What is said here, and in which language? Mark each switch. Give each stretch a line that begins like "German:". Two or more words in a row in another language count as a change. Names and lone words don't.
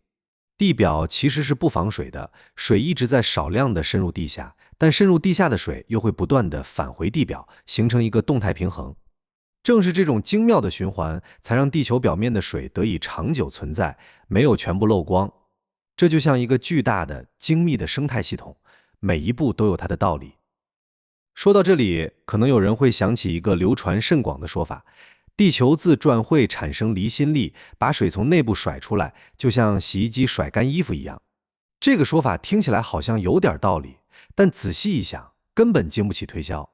Chinese: 地表其實是不防水的，水一直在少量的滲入地下，但滲入地下的水又会不斷的返回地表，形成一個動態平衡。正是這種精妙的循環，才讓地球表面的水得以長久存在，沒有全部漏光。這就像一個巨大的、精密的生態系統，每一步都有它的道理。說到這裡，可能有人會想起一個流傳甚廣的說法，地球自轉會產生離心力，把水從內部甩出來，就像洗衣機甩乾衣服一樣。這個說法聽起來好像有點道理，但仔細一想，根本經不起推銷。